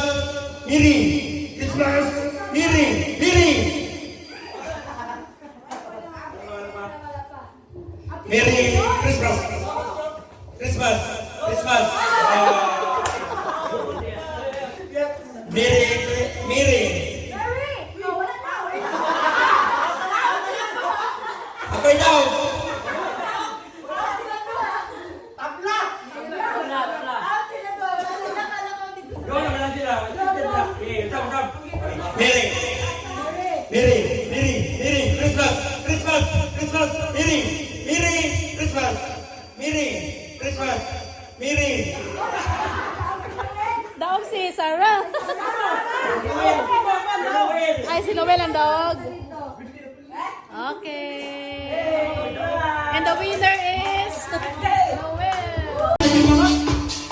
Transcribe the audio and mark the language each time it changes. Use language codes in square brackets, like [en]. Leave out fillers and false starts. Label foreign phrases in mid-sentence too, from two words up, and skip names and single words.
[en] Merry! Christmas! Merry! Merry! Merry Christmas! Christmas! Christmas! Merry! Merry! [tl] Ako'y daw! [en] Merry! Merry! Merry! Merry Christmas! Christmas! Christmas! Merry! Merry Christmas! Merry Christmas! Merry! [ceb] Daog si Sarah. Ay, si Noel ang daog. [en] Okay. And the winner is Noel.